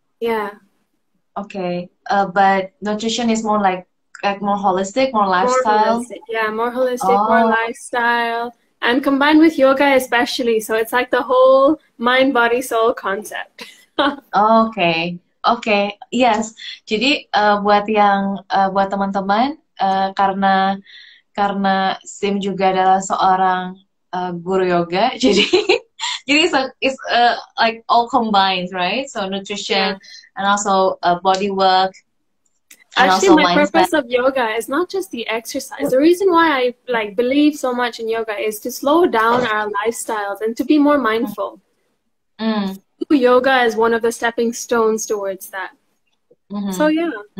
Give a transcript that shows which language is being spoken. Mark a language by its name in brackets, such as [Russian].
[English] Yeah. Okay. But nutrition is more like more holistic, more lifestyle. More holistic, more lifestyle, and combined with yoga especially. So it's like the whole mind, body, soul concept. Okay. Yes. [Indonesian] Jadi buat teman-teman, karena Sim juga adalah seorang guru yoga, jadi [English] it's like all combined, right? So nutrition and also body work. And actually, also my purpose of yoga is not just the exercise. The reason why I believe so much in yoga is to slow down our lifestyles and to be more mindful. Yoga is one of the stepping stones towards that. So yeah.